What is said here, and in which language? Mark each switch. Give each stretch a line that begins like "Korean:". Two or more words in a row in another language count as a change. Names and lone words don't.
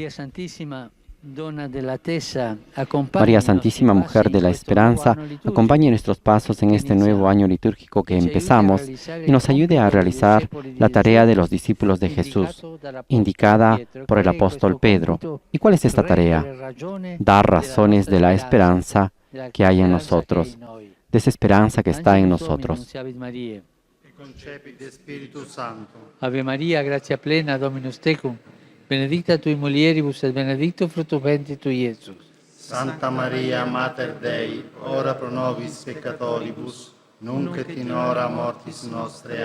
Spanish: María Santísima, Mujer de la Esperanza, acompañe nuestros pasos en este nuevo año litúrgico que empezamos y nos ayude a realizar la tarea de los discípulos de Jesús, indicada por el apóstol Pedro. ¿Y cuál es esta tarea? Dar razones de la esperanza que hay en nosotros, de esa esperanza que está en nosotros.
Latin: Ave María, gracia plena, Dominus tecum. Benedicta tui mulieribus et benedictus fructus ventris tui, Iesus. Santa Maria, Mater Dei, ora pro nobis peccatoribus, nunc et in hora mortis nostre.